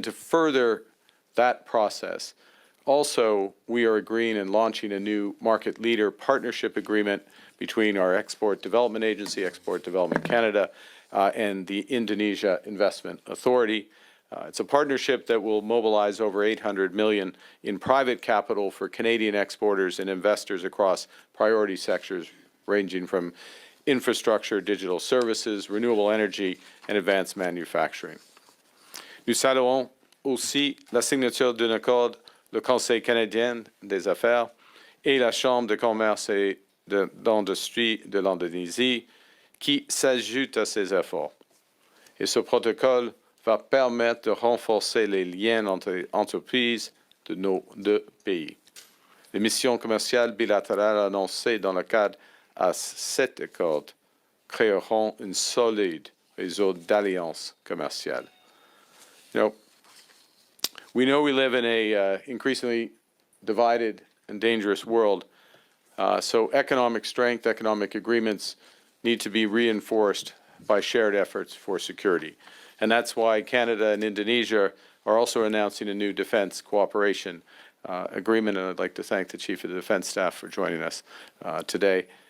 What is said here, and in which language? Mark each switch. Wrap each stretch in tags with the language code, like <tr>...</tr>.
<en>And to further that process, also, we are agreeing and launching a new market leader partnership agreement between our Export Development Agency, Export Development Canada, and the Indonesia Investment Authority. It's a partnership that will mobilize over $800 million in private capital for Canadian exporters and investors across priority sectors ranging from infrastructure, digital services, renewable energy, and advanced manufacturing.</en> <fr>Nous saluons aussi la signature d'un accord le Conseil canadien des affaires et la Chambre de commerce et d'industrie de l'Indonésie qui s'ajoutent à ces efforts. Et ce protocole va permettre de renforcer les liens entre les entreprises de nos deux pays. Les missions commerciales bilatérales annoncées dans le cadre à cet accord créeront un solide réseau d'alliances commerciales.</fr> <en>We know we live in a increasingly divided and dangerous world, so economic strength, economic agreements need to be reinforced by shared efforts for security. And that's why Canada and Indonesia are also announcing a new defense cooperation agreement, and I'd like to thank the Chief of the Defense Staff for joining us today.</en>